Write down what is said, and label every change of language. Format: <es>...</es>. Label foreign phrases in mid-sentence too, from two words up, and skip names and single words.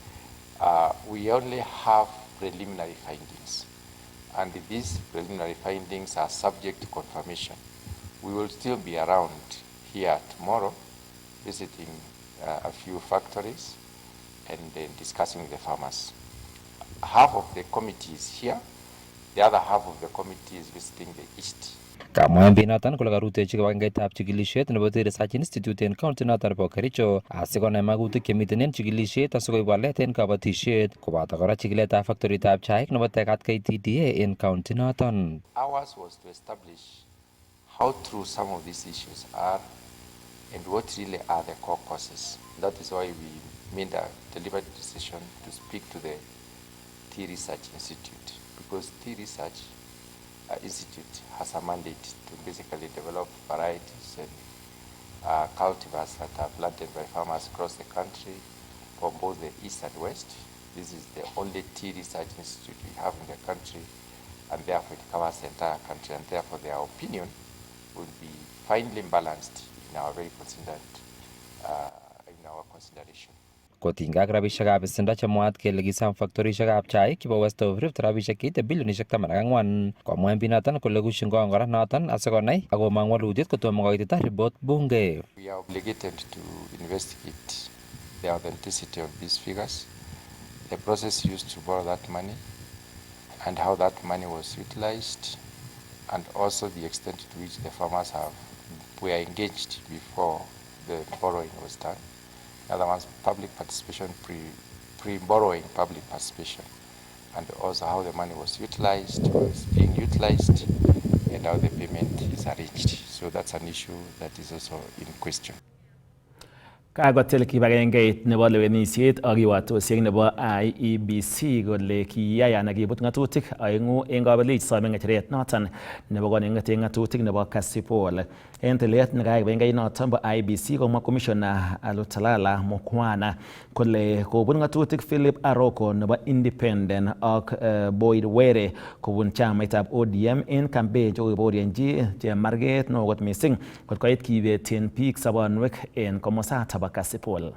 <en>We only have preliminary findings, and these preliminary findings are subject to confirmation. We will still be around here tomorrow, visiting a few factories and then discussing with the farmers. Half of the committee is here, the other half of the committee is visiting the east.</en> <kln>Kamwa MP noton kole karutechi kibagengeitab chikilisiet nebo The Research Institute en county noton nebo Kericho asikonai magutik chemiten en chikilisiet asikoib walet en kabatisiet koboto kora chikiletab factoritab chaik nebo Tekat KTDA en county noton.</kln> <en>Ours was to establish how true some of these issues are and what really are the core causes. That is why we made a deliberate decision to speak to the Tea Research Institute, because Tea Research Institute has a mandate to basically develop varieties and cultivars that are planted by farmers across the country for both the east and west. This is the only tea research institute we have in the country, and therefore it covers the entire country, and therefore their opinion will be finely balanced in our consideration.</en> <kln>Kotinygei ak rabisiekab besendo chemwaat kele kisom factorisiekab chaik chebo West of Rift rabisiek cheite bilionisiek 14. Komwa MP noton kole kushin kong kora noton asikonai akomong walutiet kotomo koitita report bunge.</kln> <en>We are obligated to investigate the authenticity of these figures, the process used to borrow that money, and how that money was utilized, and also the extent to which the farmers were engaged before the borrowing was done. In other words, public participation pre-borrowing public participation, and also how the money was utilized, or is being utilized, and how the payment is arranged. So that's an issue that is also in question.</en> <kln>Kagotil kibagengeit nebo lewenisiet ak kiwatosiek nebo IEBC kole kiyai anan kibut ng'atutik oeng'u eng kabelik some ng'echeret noton nebo koning'ete ng'atutik nebo Kasipol. En tilet nekayai kibagengeit noton bo IEBC komwa Commissioner Alutalala Mukwana kole kobut ng'atutik Philip Aroko nebo Independent ak Boyd Were kobun chamaitab ODM en campaign chekokiboryenchi chemarget neo kot missing kot koit kibetyin biik sobonwek en komosata Kasipol.</kln>